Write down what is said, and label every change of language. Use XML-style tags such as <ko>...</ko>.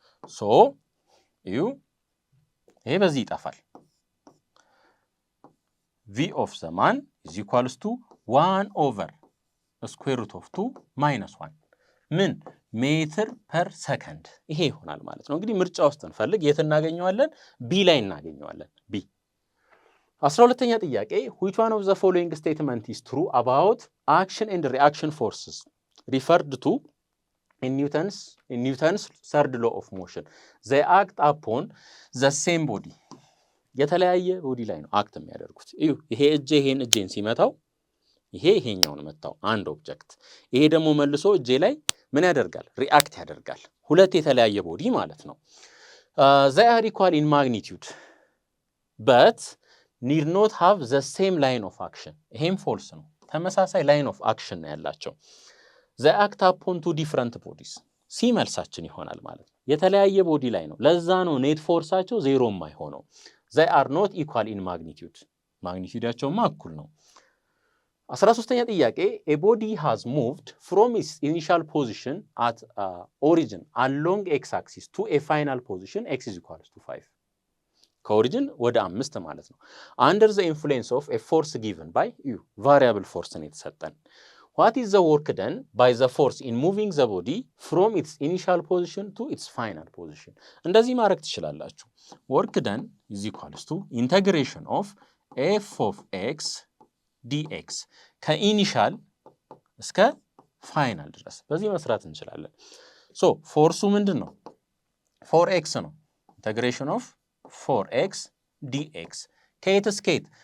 <am>ሶ እዩ ይሄ በዚህ ይጠፋል። ቪ ኦፍ ዘ ማን ኢዝ ኢኳልስ ቱ 1 ኦቨር ስኩዌር ሩት ኦፍ 2 ማይነስ 1 ምን ሜትር ፐር ሰከንድ ይሄ ይሆናል ማለት ነው። እንግዲህ ምርጫ ውስጥ እንፈልግ። የት እናገኘዋለን? ቢ ላይ እናገኘዋለን። ቢ 12ኛ ጥያቄ</am> <en>which one of the following statement is true about action and reaction forces referred to in Newton's third law of motion? They act upon the same body.</en> <am>የተለያየ ቦዲ ላይ ነው አክት የሚያደርጉት። እዩ ይሄ ይሄን እጄን ሲመታው ይሄኛውን መታው አንድ ኦብጀክት። ይሄ ደግሞ መልሶ እጄ ላይ ምን ያደርጋል? ሪአክት ያደርጋል። ሁለት የተለያየ ቦዲ ማለት ነው።</am> <en>they are equal in magnitude but need not have the same line of action.</en> <am>ይሄም ፎልስ ነው። ተመሳሳይ ላይን ኦፍ አክሽን ነው ያላቸው።</am> <en>they act upon two different bodies.</en> <am>ሲ መልሳችን ይሆናል ማለት ነው። የተለያየ ቦዲ ላይ ነው። ለዛ ነው ኔት ፎርሳቸው ዜሮ የማይሆነው።</am> <en>they are not equal in magnitude</en> <am>ማግኒቲዩዳቸውማ እኩል ነው።</am> <en>13ኛ ጥያቄ a body has moved from its initial position at origin along x axis to a final position x is equal to 5</en> <am>ከኦሪጂን ወደ 5 ማለት ነው።</am> <en>under the influence of a force given by u variable force</en> <am>ነው የተሰጠን።</am> <en>what is the work done by the force in moving the body from its initial position to its final position?</en> <am>እንደዚህ ማድረግ ትችላላችሁ።</am> <en>work done is equals to integration of f of x dx</en> <am>ከኢኒሻል እስከ ፋይናል ድረስ በዚህ መስራት እንችላለን። ሶ ፎርሱ ምንድን ነው? 4x ነው። ኢንተግሬሽን ኦፍ 4x dx ከየት እስከ የት?</am>